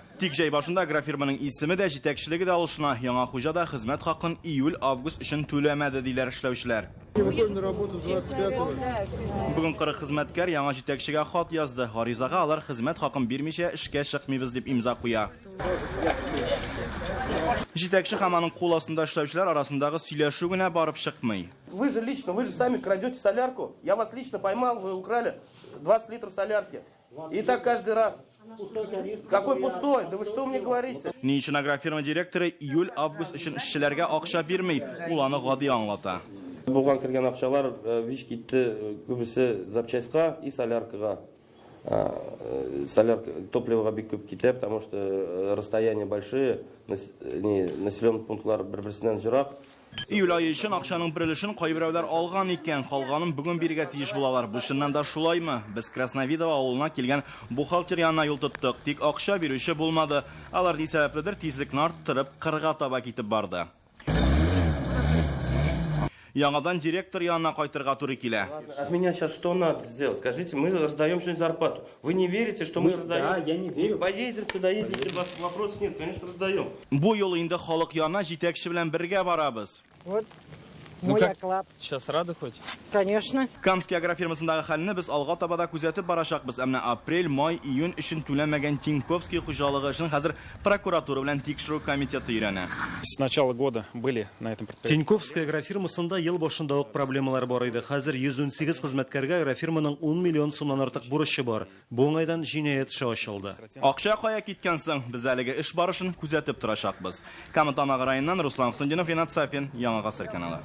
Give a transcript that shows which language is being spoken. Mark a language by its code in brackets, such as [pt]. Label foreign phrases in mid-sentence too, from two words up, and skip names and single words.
[tt] Тик җәй башында агрофирманың исеме дә, җитәкчелеге дә алышына. Яңа хуҗа да хезмәт хакын июль-август өчен түләмәде диләр эшләүчеләр. Бүген 40 хезмәткәр яңа җитәкчегә хат язды. Гаризага алар хезмәт хакын бирмичә эшкә чыкмыйбыз дип имза куя. Җитәкче һәм аның кул астында эшләүчеләр арасындагы сөйләшү генә барып чыкмый. [ru] Вы же сами крадете солярку. Я вас лично поймал, вы украли 20 литров солярки. И так каждый раз. Какой пустой? Да вы что мне говорите? [tt] Ни өчен агрофирма директоры июль-август өчен эшчеләргә акча бирми, ул аны гади аңлата. Булган кергән акчалар вич китте күбесе запчастька [ru] и соляркага. [tt] Солярка топливога бик күп китә, [ru] потому что расстояния большие, населенный [tt] пунктлар бер-берсеннән җирак. Июль айы өчен акчаның берилешен кайберәүләр алган икән, калганын бүген бирергә тиеш булалар. Бу чыннан да шулаймы? Без Красновидово авылына килгән бухгалтер янына юл тоттык, тик акча бирүче булмады. Алар ни сәбәпледер тизлекне арттырып, 40-га таба китеп барды. Яңадан директор янына кайтырга туры килә. [ru] От меня сейчас что надо сделать? Скажите, мы раздаем сегодня зарплату. Вы не верите, что мы раздаем? Да, я не верю. Поедете сюда, едете, вопросов нет, конечно, раздаем. [tt] Бу юлы инде халык янына җитәкче белән бергә барабыз. [ru] Вот мой оклад. Сейчас рады хоть? Конечно. [tt] Камский агрофирмасындагы хәлне без алга табада күзәтеп барачакбыз. Әмма апрель, май, июнь өчен түләмәгән Тиньковский хуҗалыгы өчен хәзер прокуратура белән тикшерү комитеты өйрәнә. [ru] С начала года были на этом предприятии. [tt] Тиньковская агрофирмасында ел башында ук проблемалар бар иде. Хәзер 118 хезмәткәргә агрофирманың 10 миллион сумнан артык бурычы бар. Бу уңайдан җинаять эше ачылды. Акча кая киткән соң, без әлеге эш барышын күзәтеп торачакбыз. Кама Тамагы районыннан Руслан Хөснетдинов, Ренат Сафин, Яңа Гасыр каналы.